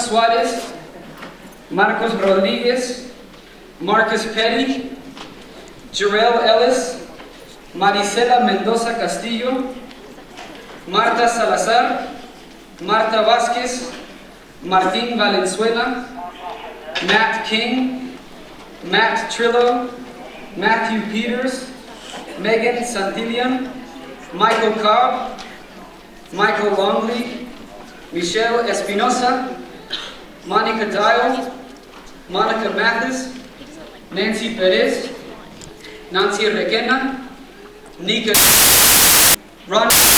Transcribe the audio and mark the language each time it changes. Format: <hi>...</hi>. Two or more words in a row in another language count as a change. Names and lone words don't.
<en>Suarez, Marcos Rodriguez, Marcus Petty, Jarrell Ellis, Marisela Mendoza Castillo, Marta Salazar, Marta Vázquez, Martín Valenzuela, Matt King, Matt Trillo, Matthew Peters, Megan Santillan, Michael Cobb, Michael Longley, Michelle Espinosa, Monica Dial, Monica Mathis, Nancy Perez, Nancy Requena, Nika, Ron</en>